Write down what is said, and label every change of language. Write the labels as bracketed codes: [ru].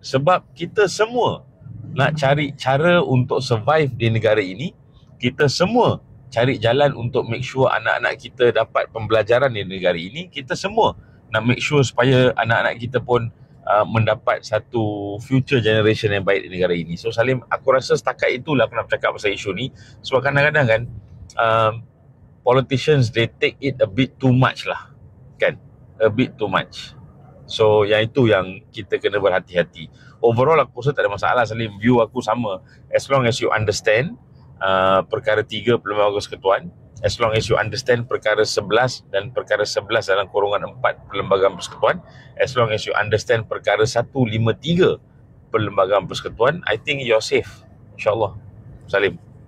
[ms] Sebab kita semua nak cari cara untuk survive di negara ini, kita semua cari jalan untuk [en] make sure [ms] anak-anak kita dapat pembelajaran di negara ini, kita semua nak make sure supaya anak-anak kita pun mendapat satu [en] future generation [ms] yang baik di negara ini. So Salim, aku rasa setakat itulah aku nak bercakap pasal isu ni. Sebab kadang-kadang kan [en] politicians, they take it a bit too much lah, kan, a bit too much. [ms] So yang itu yang kita kena berhati-hati. Overall aku rasa tak ada masalah, Salim. View aku sama, [en] as long as you understand [ms] perkara 3 Perlembagaan Persekutuan, as long as you understand perkara 11 dan perkara 11 dalam kurungan 4 Perlembagaan Persekutuan, as long as you understand perkara 153 Perlembagaan Persekutuan, [en] I think you're safe, [ms] insyaAllah, Salim.